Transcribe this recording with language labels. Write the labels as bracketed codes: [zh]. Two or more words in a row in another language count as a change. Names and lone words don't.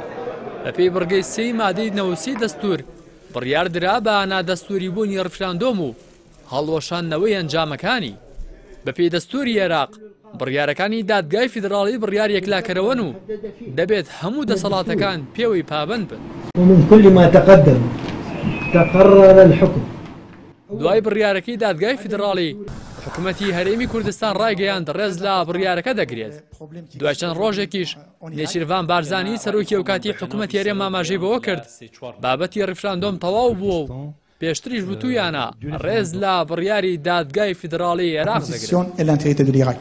[ckb] بەپێی بڕگەی 3 مادەی 90 دەستور بڕیاردرا بە نادەستوری بوونی ریفراندۆم و هەڵوەشاندنەوەی ئەنجامەکانی. بەپێی دەستوری عێراق بڕیارەکانی دادگای فیدراڵی بڕیار یەکلاکەرەوەن و دەبێت هەموو دەسەڵاتەکان پێوەی پابەند بن. [ar] ومن كل ما تقدم تقرر الحكم. [ckb] دوای بڕیارەکەی دادگای فیدراڵی حکوومەتی هەرێمی کوردستان ڕایگەیاند ڕێز لە بڕیارەکە دەگرێت. دوای چەند ڕۆژێکیش نێچیروان بارزانی سەرۆکی ئەو کاتی حکوومەتی هەرێم ئاماژەی بەوە کرد بابەتی ریفراندۆم تەواو بووە و پێشتریش وتویانە ڕێز لە بڕیاری دادگای فیدراڵی عێراق دەگرێت.